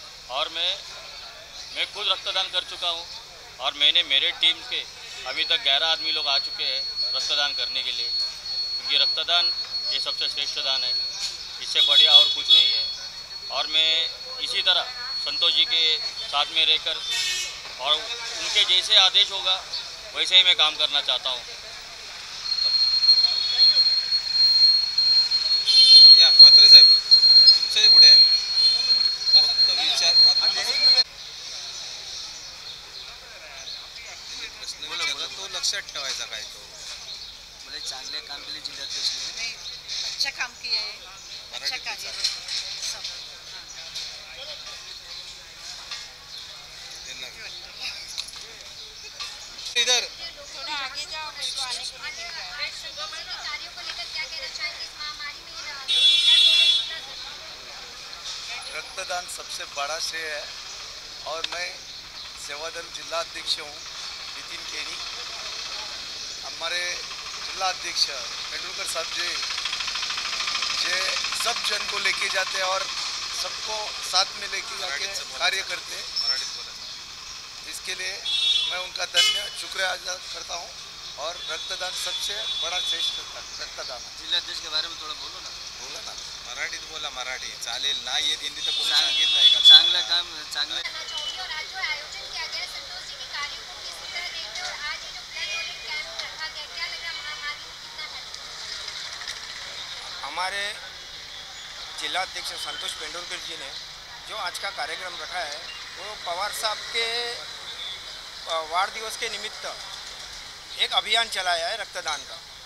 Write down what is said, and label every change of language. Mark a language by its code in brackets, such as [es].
[hi] और मैं खुद रक्तदान कर चुका हूँ और मैंने मेरे टीम के अभी तक 11 आदमी लोग आ चुके हैं रक्तदान करने के लिए, क्योंकि रक्तदान ये सबसे श्रेष्ठ दान है, इससे बढ़िया और कुछ नहीं है। और मैं इसी तरह संतोष जी के साथ में रहकर और उनके जैसे आदेश होगा वैसे ही मैं काम करना चाहता हूँ। [mr] या म्हात्रे साहेब तुमच्याही पुढे फक्त विचार प्रश्न विचारला तो लक्षात ठेवायचा काय तो बोले चांगले काम केले जिल्हाध्यक्ष ने, [hi] अच्छा काम किया है, अच्छा कार्य सब इधर थोड़ा आगे जाओ, मेरे को आने को नहीं मिल रहा है। कार्यों को लेकर क्या कहना चाहेंगे इस महामारी में? रक्तदान सबसे बड़ा श्रेय है और मैं सेवादल जिला अध्यक्ष हूँ नितिन केनी। हमारे जिला अध्यक्ष पेंडुलकर साहब जी सब जन को लेके जाते हैं और सबको साथ में लेके जाके कार्य करते हैं। इसके लिए मैं उनका धन्य शुक्रिया अदा करता हूँ। और रक्तदान सबसे बड़ा श्रेष्ठ रक्तदान है। जिल्हाध्यक्ष के बारे में थोड़ा बोलो ना। [mr] बोला ना मराठीत बोला, मराठी चालेल ना, येत हिंदी तर कोणी सांगितलंय का? चांगलं काम चांगलं [hi] और आज जो आयोजन किया गया संतोष जी के कार्यों को किस तरह देखते हो? आज ये जो ब्लड डोनेट कैंप रखा गया, क्या लग रहा है महामारी में कितना है? हमारे जिला अध्यक्ष संतोष पेंडुलकर जी ने जो आज का कार्यक्रम रखा है वो पवार साहब के वार दिवस के निमित्त एक अभियान चलाया है रक्तदान का।